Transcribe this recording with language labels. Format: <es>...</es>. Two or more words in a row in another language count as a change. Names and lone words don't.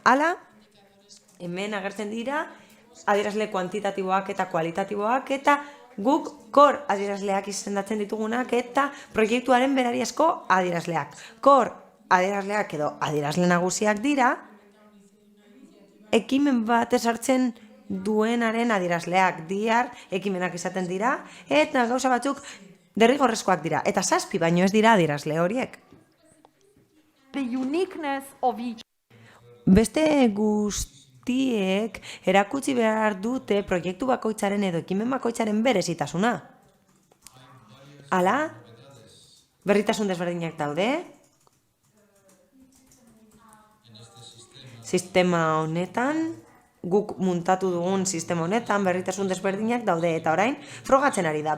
<eu>Hala, hemen agertzen dira adierazle kuantitatiboak eta kualitatiboak eta guk kor adierazleak izendatzen ditugunak eta proiektuaren berariazko adierazleak. Kor adierazleak edo adierazle nagusiak dira, ekimen bat ezartzen duenaren adierazleak diar, ekimenak izaten dira, eta gauza batzuk derrigorrezkoak dira. Eta 7 baino ez dira adierazle horiek.</eu> <en>The uniqueness of each.</en> <eu>Beste guztiek erakutsi behar dute proiektu bakoitzaren edo ekimen bakoitzaren berezitasuna. Hala, berritasun desberdinak daude. Sistema honetan, guk muntatu dugun sistema honetan berritasun desberdinak daude eta orain frogatzen ari da.</eu>